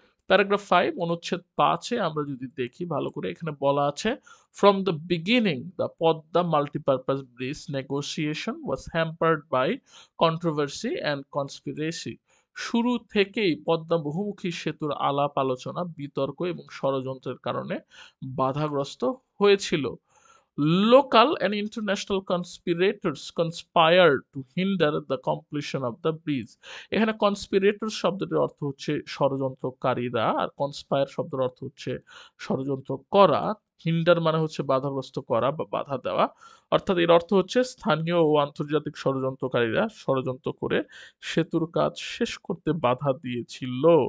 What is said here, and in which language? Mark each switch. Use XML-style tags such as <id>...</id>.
<bn>Paragraph 5 অনুচ্ছেদ 5 এ আমরা যদি দেখি ভালো করে, এখানে বলা আছে</bn> <en>From the beginning the Padma multipurpose bridge negotiation was hampered by controversy and conspiracy.</en> <bn>শুরু থেকেই পদ্মা বহুমুখী সেতুর আলাপ আলোচনা, বিতর্ক এবং ষড়যন্ত্রের কারণে বাধাগ্রস্ত হয়েছিল।</bn> <en>Local and international conspirators conspired to hinder the completion of the bridge.</en> <bn>এখানে কনস্পিরেটর শব্দটির অর্থ হচ্ছে ষড়যন্ত্রকারীরা, আর কনস্পায়ার শব্দের অর্থ হচ্ছে ষড়যন্ত্র করা। হিন্ডার মানে হচ্ছে বাধাগ্রস্ত করা বা বাধা দেওয়া। অর্থাৎ এর অর্থ হচ্ছে স্থানীয় ও আন্তর্জাতিক ষড়যন্ত্রকারীরা ষড়যন্ত্র করে সেতুর কাজ শেষ করতে বাধা দিয়েছিল।</bn>